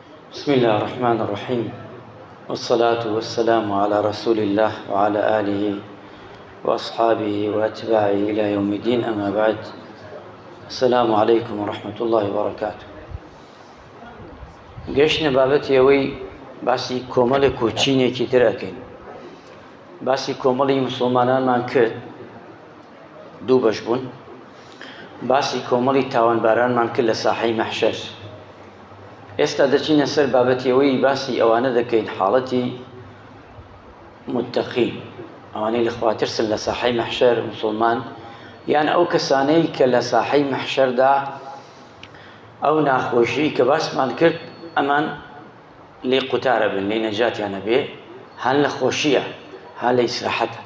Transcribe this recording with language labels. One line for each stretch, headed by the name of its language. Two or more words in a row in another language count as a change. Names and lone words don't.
Arabic: بسم الله الرحمن الرحيم، والصلاة والسلام على رسول الله وعلى آله وأصحابه وأتباعه إلى يوم الدين. أما بعد، السلام عليكم ورحمة الله وبركاته.
Central Kurdish: گەشتنە بابەتی ئەوەی باسی کۆمەڵێک و چینێکی تر ئەکەین. باسی کۆمەڵی مسلمانانمان کرد، دوو بەش بوون. باسی کۆمەڵی تاوانبارانمان کرد لە ساحەی مەحشەر. ئێستا دەچینە سەر بابەتی ئەوەی باسی ئەوانە دەکەین حاڵەتی متەقین، ئەوانەی لە خوا ترسن لە ساحەی مەحشەر مسلمان، یان ئەو کەسانەی کە لە ساحەی مەحشەردا ئەو ناخۆشی کە باسمان کرد ئەمان لێ قوتارە بن، لێ نەجاتیانە بێ، هەن لە خۆشیە هەن لە ئیسراحەتە.